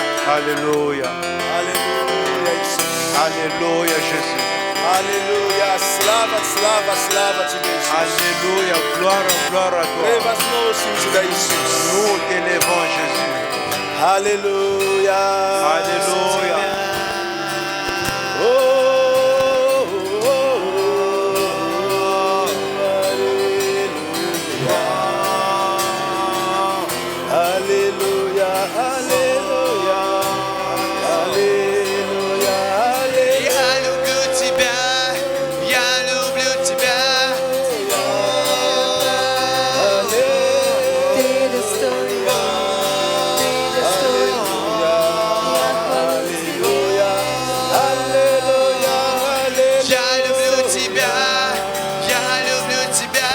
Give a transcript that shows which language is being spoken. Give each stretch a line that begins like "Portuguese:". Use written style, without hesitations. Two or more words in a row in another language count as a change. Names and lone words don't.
French: Alléluia.
Romanian: Alléluia, Isus.
French: Alléluia, Jésus. Alléluia.
Romanian: Slava, slava, slava te Deus.
French: Alléluia. Gloire, gloire à toi.
Portuguese: Leva-nos, Senhor Jesus.
French: Nous t'élevons, Jésus. Alléluia. Alléluia. Oh, oh, oh, oh. Alléluia. Alléluia. Alléluia. Alléluia.
Russian: Я люблю тебя, я люблю тебя. Ты достоин, ты достоин. Я люблю тебя, я люблю тебя.